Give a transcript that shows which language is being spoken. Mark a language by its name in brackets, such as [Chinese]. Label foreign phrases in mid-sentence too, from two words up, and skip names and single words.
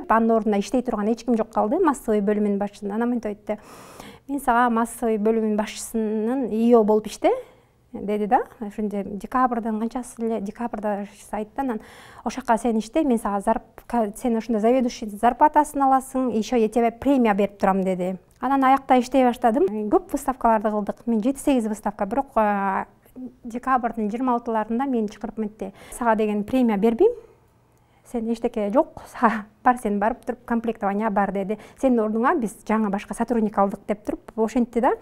[Kyrgyz] Анын ордуна иштей турган эч ким жок калды, массовый бөлүмүнүн башчысы. Анан мынтип айтты: мен сага массовый бөлүмүнүн башчысынын ИО болуп иште деди да. Ошондо декабрдын канчасы эле, декабрда айтты. Анан ошакка сен иште, мен сага сен ошондо заведующий зарплатасын аласың, [Russian] еще я тебе премия [Kyrgyz] берип турам деди. Анан аякта иштей баштадым. Көп выставкаларды кылдык. Мен 7-8 выставка, бирок декабрдын 26-ларында мени чакырып мынтти: сага деген премия бербейм, сен эчтеке жок, бар сен барып туруп комплектование бар деди. Сенин ордуңа биз жаңы башка сотрудник алдык деп туруп ошентти да.